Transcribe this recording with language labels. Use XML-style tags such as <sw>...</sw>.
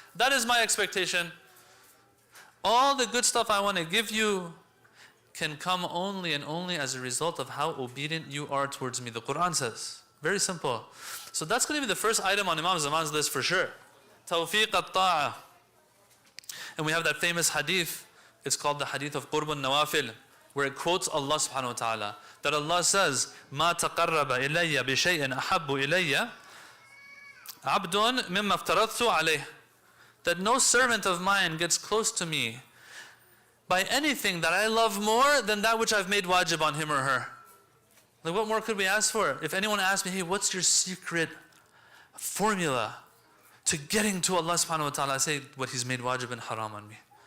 <en>That is my expectation. All the good stuff I want to give you can come only and only as a result of how obedient you are towards me. The Quran says. Very simple. So that's going to be the first item on Imam Zaman's list for sure. Tawfiq al-ta'ah. And we have that famous hadith. It's called the hadith of Qurb al-Nawafil, where it quotes Allah subhanahu wa ta'ala. That Allah says,</en> <ar>مَا تَقَرَّبَ إِلَيَّ بِشَيْءٍ أَحَبُّ إِلَيَّ عَبْدٌ مِمَّا افْتَرَضْتُ عَلَيْهِ.</ar> <en>That no servant of mine gets close to me by anything that I love more than that which I've made wajib on him or her. Like, what more could we ask for? If anyone asked me, hey, what's your secret formula to getting to Allah subhanahu wa ta'ala, I say what He's made wajib and haram on me.</en>